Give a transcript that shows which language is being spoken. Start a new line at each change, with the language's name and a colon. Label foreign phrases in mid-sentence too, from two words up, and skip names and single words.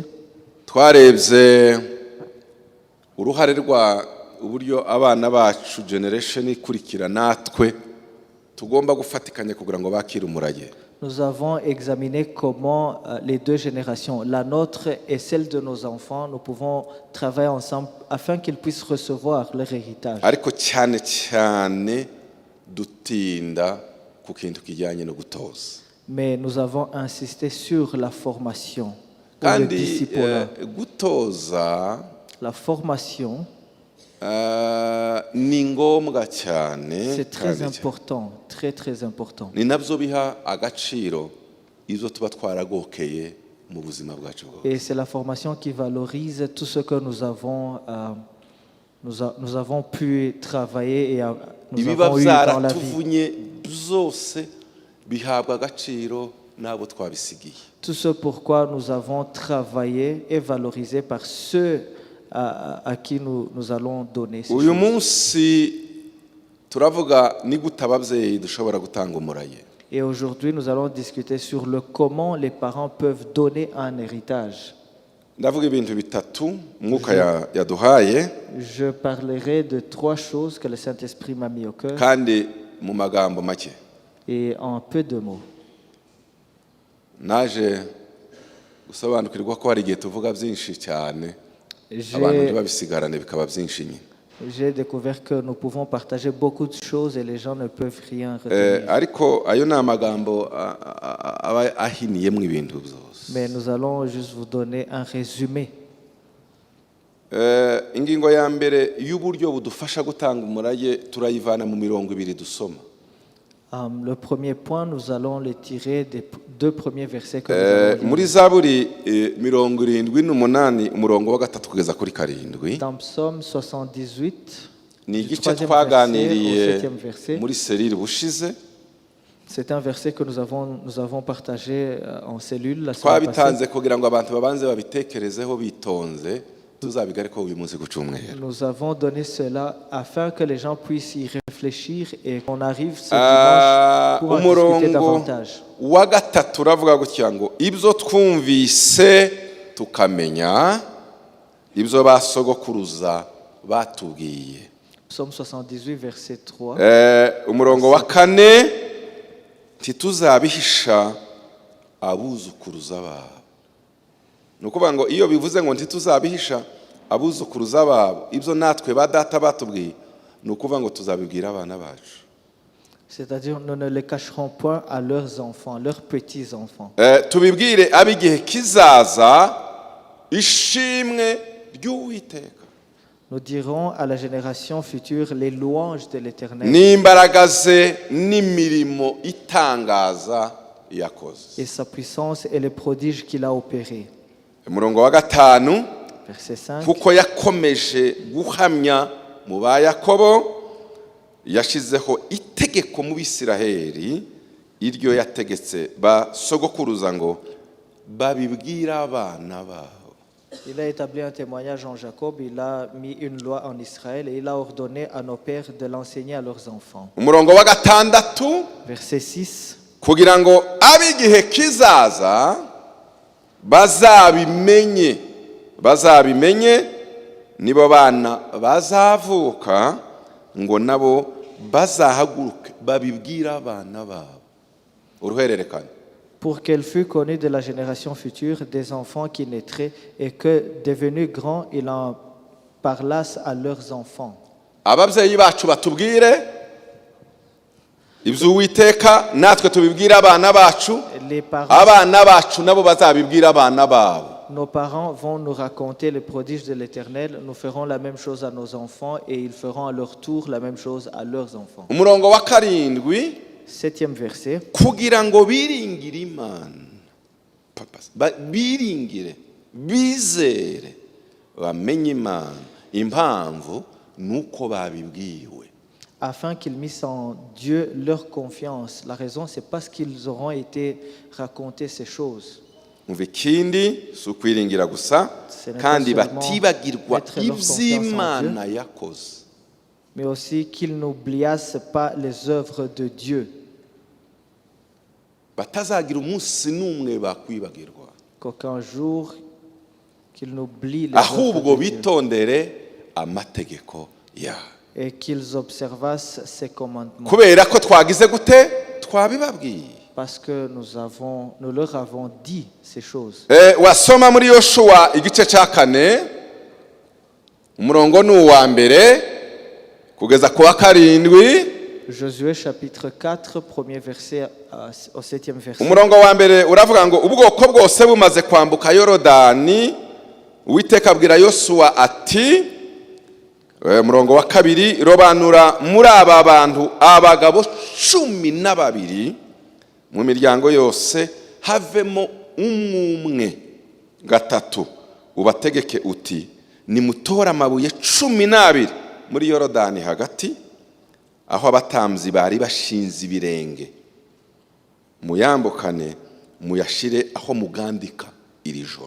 Kinyarwanda: Twarebye uruhare rwa uburyo abana bacu generation ikurikira natwe tugomba gufatikanya kugira ngo bakire umurage.
French: nous avons examiné comment les deux générations, la nôtre et celle de nos enfants, nous pouvons travailler ensemble afin qu'ils puissent recevoir leur héritage.
Kinyarwanda: Ariko cyane cyane dutinda ku kintu kijyanye no gutoza.
French: Mais nous avons insisté sur la formation, ou le
Kinyarwanda: Kandi
French: disciple.
Kinyarwanda: gutoza
French: La formation,
Kinyarwanda: ni ngombwa cyane
French: c'est très
Kinyarwanda: kandi cyane.
French: important, très très important.
Kinyarwanda: Ni nabyo biha agaciro izo tuba twaragokeye mu buzima bwacu bwose.
French: Et c'est la formation qui valorise tout ce que nous avons pu travailler et nous
Kinyarwanda: Ibiba
French: avons eu dans la vie.
Kinyarwanda: byaratuvunye byose bihabwa agaciro n'abo twabisigiye.
French: Tout ce pourquoi nous avons travaillé et valorisé par ceux à qui nous allons donner ces
Kinyarwanda: uyu
French: choses.
Kinyarwanda: munsi turavuga ni gute ababyeyi dushobora gutanga umuraye.
French: Et aujourd'hui, nous allons discuter sur le comment les parents peuvent donner un héritage.
Kinyarwanda: Ndavuga ibintu bitatu mwuka yaduhaye
French: Je parlerai de 3 choses que le Saint-Esprit m'a mis au cœur
Kinyarwanda: kandi mu magambo make.
French: et en peu de mots.
Kinyarwanda: Naje gusobanukirwa ko hari igihe tuvuga byinshi cyane abantu ntibabisigarane bikaba byinshi nyine.
French: J'ai découvert que nous pouvons partager beaucoup de choses et les gens ne peuvent rien retenir.
Kinyarwanda: Ariko ayo ni amagambo aba ahiniyemo ibintu byose.
French: Mais nous allons juste vous donner un résumé.
Kinyarwanda: Ingingo ya mbere y'uburyo budufasha gutanga umuraye turayivana mu mirongo 2 dusoma.
French: Le premier point, nous allons le tirer des 2 premiers versets que nous allons lire.
Kinyarwanda: Muri Zaburi 78 umurongo wa 3 kugeza kuri 7.
French: Dans Psaume 78,
Kinyarwanda: Ni
French: du
Kinyarwanda: igice
French: 3e
Kinyarwanda: twaganiriye
French: verset au 7e verset.
Kinyarwanda: muri serire bushize.
French: C'est un verset que nous avons partagé en cellule la semaine passée.
Kinyarwanda: Twabitanze kugira ngo abantu babanze babitekerezeho bitonze tuzabigareko uyu munsi gucumwera.
French: Nous avons donné cela afin que les gens puissent y réfléchir et qu'on arrive ce dimanche pour en discuter davantage.
Kinyarwanda: Wa gatatu uravuga gutya ngo ibyo twumvise tukamenya ibyo basogokuruza batubwiye.
French: Psaume 78 verset 3.
Kinyarwanda: Umurongo wa 4 ntituzabihisha abuzukuruza babo. Nukuvuga ngo iyo bivuze ngo ntituzabihisha abuzukuruza babo ibyo natwe ba data batubwiye nukuvuga ngo tuzabibwira abana bacu.
French: C'est-à-dire nous ne les cacherons point à leurs enfants, leurs petits-enfants.
Kinyarwanda: Tubibwire abigihe kizaza ishimwe ry'Uwiteka.
French: Nous dirons à la génération future les louanges de l'Éternel
Kinyarwanda: N'imbaraga ze n'imirimo itangaza yakoze.
French: et sa puissance et les prodiges qu'il a opérés.
Kinyarwanda: Umurongo wa 5
French: Verset 5.
Kinyarwanda: kuko yakomeje guhamya mu ba Yakobo yashizeho itegeko mu Bisiraheli iryo yategetse basogokuruza ngo babibwira abana babo.
French: Il a établi un témoignage en Jacob, il a mis une loi en Israël et il a ordonné à nos pères de l'enseigner à leurs enfants.
Kinyarwanda: Umurongo wa 6
French: Verset 6.
Kinyarwanda: kugira ngo abigihe kizaza bazabimenye nibo bana bazavuka ngo nabo bazahaguruke babibwira abana babo. Uruhererekane.
French: Pour qu'elle fût connue de la génération future des enfants qui naîtraient et que, devenus grands, ils en parlassent à leurs enfants.
Kinyarwanda: Ababyeyi bacu batubwire ibyo Uwiteka natwe tubibwira abana bacu.
French: Les parents,
Kinyarwanda: Abana bacu nabo bazabibwira abana babo.
French: nos parents vont nous raconter les prodiges de l'Éternel. Nous ferons la même chose à nos enfants et ils feront à leur tour la même chose à leurs enfants.
Kinyarwanda: Umurongo wa 7
French: 7e verset.
Kinyarwanda: kugira ngo biringire Imana. Biringire, bizere, bamenye Imana. Impamvu nuko babibwiwe.
French: Afin qu'ils missent en Dieu leur confiance. La raison, c'est parce qu'ils auront été racontés ces choses.
Kinyarwanda: Umva ikindi si ukwiringira gusa kandi batibagirwa iby'Imana yakoze.
French: Mais aussi qu'ils n'oubliassent pas les œuvres de Dieu.
Kinyarwanda: Batazagira umunsi n'umwe bakwibagirwa.
French: Qu'aucun jour qu'ils n'oublient les œuvres
Kinyarwanda: Ahubwo
French: de Dieu.
Kinyarwanda: bitondere amategeko yawe.
French: Et qu'ils observassent ses commandements.
Kinyarwanda: Kubera ko twagize gute twabibabwiye.
French: Parce que nous leur avons dit ces choses.
Kinyarwanda: Wasoma muri Yoshua igice cya 4 umurongo ni uwa mbere kugeza ku wa 7.
French: Josué chapitre 4, premier verset au 7e verset.
Kinyarwanda: Umurongo wa mbere uravuga ngo ubwoko bwose bumaze kwambuka Yorodani Uwiteka abwira Yoshua ati umurongo wa 2 robanura muri aba bantu abagabo 12 mu miryango yose havemo umwe 3 ubategeke uti nimutora amabuye 12 muri Yorodani hagati aho abatamzi bari bashinze ibirenge muyambukane muyashire aho mugandika iri joro.